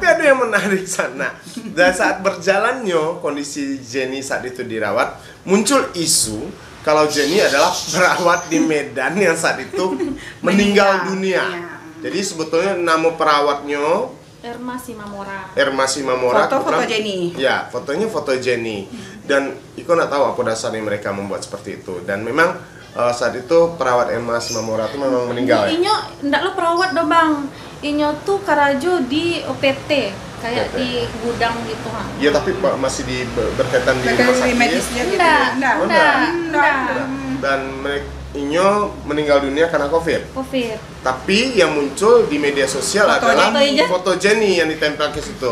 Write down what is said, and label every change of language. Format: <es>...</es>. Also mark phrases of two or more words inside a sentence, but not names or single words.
<id>Tapi ada yang menarik sana. Dan saat berjalannya kondisi Jenny saat itu dirawat, muncul isu kalau Jenny adalah perawat di Medan yang saat itu meninggal dunia. Iya. Jadi sebetulnya nama perawatnya Erma Simamora. Erma Simamora. Foto Jenny. Ya, fotonya foto Jenny. Dan Iko nggak tahu apa dasarnya mereka membuat seperti itu. Dan memang saat itu perawat Erma Simamora itu memang meninggal.</id> <min>Inyo ndak lo perawat do bang. Inyo tuh karajo di OPT kayak</min> <id>OPT. di gudang gitu ha. Ya tapi masih berkaitan di rumah sakit. Medisnya gitu. Enggak. Dan Inyo meninggal dunia karena COVID. Tapi yang muncul di media sosial Foto adalah Jenny. foto Jenny yang ditempel ke situ.</id>